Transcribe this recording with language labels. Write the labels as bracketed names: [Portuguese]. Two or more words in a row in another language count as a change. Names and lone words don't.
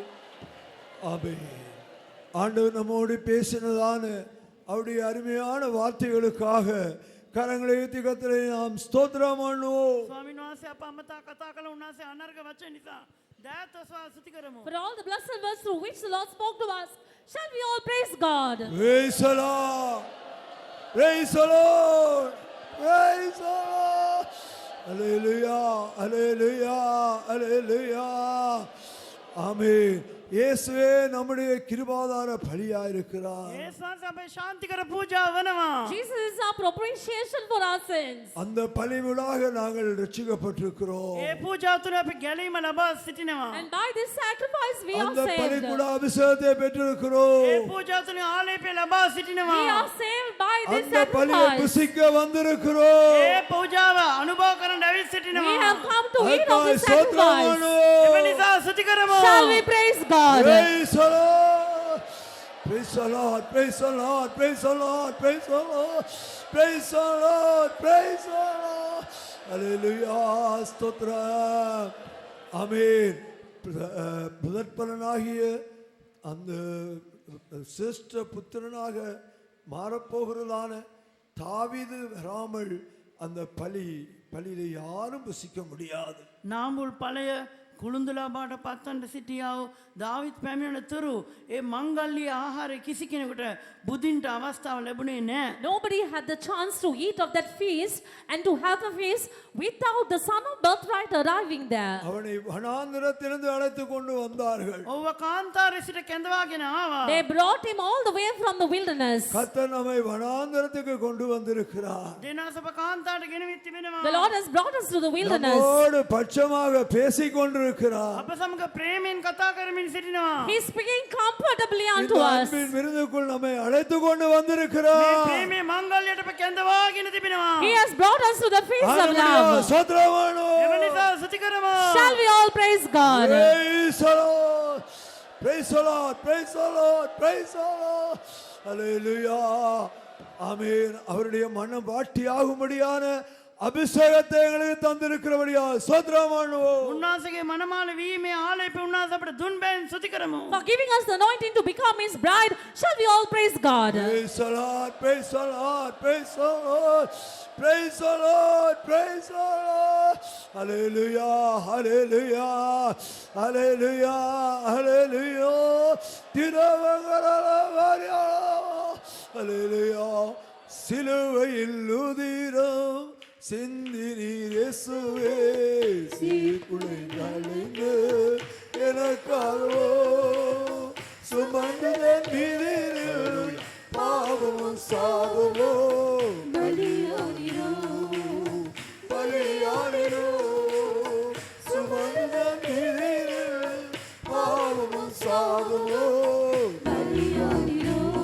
[Tamil] ஆமென். ஆண்டவர் நம்மோடு பேசினதான அவருடைய அருமையான வார்த்தைகளுக்காக கரங்களை உயர்த்தி கர்த்தரை நாம் ஸ்தோத்திரம் பண்ணுவோம். [Sinhala] ස්වාමීන් වහන්සේ අප අමතා කතා කළ උන්වහන්සේ අනර්ග වචන නිසා දයාත් ඔසවා ස්තුති කරමු. [English] For all the blessed words through which the Lord spoke to us, shall we all praise God? Praise the Lord. Praise the Lord. Praise the Lord. Hallelujah. Hallelujah. Hallelujah. [Tamil] ஆமென். இயேசுவே நம்முடைய கிருபாதார பலியாய் இருக்கிறார். [Sinhala] ඒස් වහන්සේ අපේ ශාන්තිකර පූජාව වෙනවා. [English] Jesus is our propitiation for our sins. [Tamil] அந்த பலிவிடாக நாங்கள் ரட்சிக்கப்பட்டிருக்கிறோம். [Sinhala] ඒ පූජාව තුළ අපි ගැලීම ලබා සිටිනවා. [English] And by this sacrifice we are [Tamil] அந்த [English] saved. [Tamil] பலிக்குட அபிஷேகத்தை பெற்றிருக்கிறோம். [Sinhala] ඒ පූජාව තුළ ආලේපය ලබා සිටිනවා. [English] We are saved by this [Tamil] அந்த பலியை [English] sacrifice. [Tamil] புசிக்க வந்திருக்கிறோம். [Sinhala] ඒ පූජාව අනුභව කරන්න ඇවිත් [English] We [Sinhala] සිටිනවා. [English] have come to eat of [Tamil] அதுக்காய் [English] this [Tamil] ஸ்தோத்திரம் [English] sacrifice. [Tamil] பண்ணுவோம். [Sinhala] ඒ නිසා ස්තුති කරමු. [English] Shall we praise God? Praise the Lord. Praise the Lord. Praise the Lord. Praise the Lord. Praise the Lord. Praise the Lord. Praise the Lord. [Tamil] Hallelujah. ஸ்தோத்திரம். ஆமென். புதற்பலனாகிய அந்த சிரேஷ்ட புத்திரனாக மாறப்போகிறதான தாவீது வராமல் அந்த பலியில யாரும் புசிக்க முடியாது. [Sinhala] නාඹුල් ඵලය කුළුඳුලා බාට පත්වන්නට සිටියා වූ දාවිත් පැමිණෙන තුරු ඒ මංගල්‍ය ආහාරය කිසි කෙනෙකුට බුදින්ට අවස්ථාව ලැබුණේ නැහැ. [English] Nobody had the chance to eat of that feast and to have a feast without the son of birthright arriving there. [Tamil] அவனை வனாந்திரத்திலிருந்து அழைத்து கொண்டு வந்தார்கள். [Sinhala] ඔව්ව කාන්තාරේ සිට කැඳවාගෙන ආවා. [English] They brought him all the way from the wilderness. [Tamil] கர்த்தர் நம்மை வனாந்திரத்துக்கு கொண்டு வந்திருக்கிறார். [Sinhala] දෙනාසප කාන්තාරට ගෙනවිත් තිබෙනවා. [English] The Lord has brought us to the wilderness. [Tamil] நம்மோடு பட்சமாக பேசிக் கொண்டிருக்கிறார். [Sinhala] අප සමග ප්‍රේමයෙන් කතා කරමින් සිටිනවා. [English] He is speaking comfortably unto [Tamil] இந்த [English] us. [Tamil] அன்பின் விருந்துக்குள் நம்மை அழைத்து கொண்டு [Sinhala] මේ [Tamil] வந்திருக்கிறார். [Sinhala] ප්‍රේමයේ මංගල්‍යයට අප කැඳවාගෙන තිබෙනවා. [English] He has brought us to the feast of [Tamil] ஹalleluya. [English] love. [Tamil] ஸ்தோத்திரம் பண்ணுவோம். [Sinhala] එම නිසා ස්තුති කරමු. [English] Shall we all praise God? Praise the Lord. Praise the Lord. Praise the Lord. Praise the Lord. [Tamil] Hallelujah. ஆமென். அவருடைய மனம் வாட்டி ஆகும்படியான அபிஷேகத்தை எங்களுக்கு தந்திருக்கிறபடியா ஸ்தோத்திரம் பண்ணுவோம். [Sinhala] උන්වහන්සේගේ මනමාල වීමේ ආලේප උන්වහන්සේ අපට දුන් බැවින් ස්තුති කරමු. [English] For giving us the anointing to become His bride, shall we all praise God? Praise the Lord. Praise the Lord. Praise the Lord. Praise the Lord. Praise the Lord. Hallelujah. Hallelujah. Hallelujah. Hallelujah. திருவங்கரவரியா. Hallelujah. [Tamil] சிலுவையில் உதிரம் சிந்தினீர் இயேசுவே சீர்குலை நலிந்து எனக்காகவோ சுமந்ததன் மீதில் பாவமும் சாபமோ பலியானிரோ சுமந்ததன் மீதில் பாவமும் சாபமோ பலியானிரோ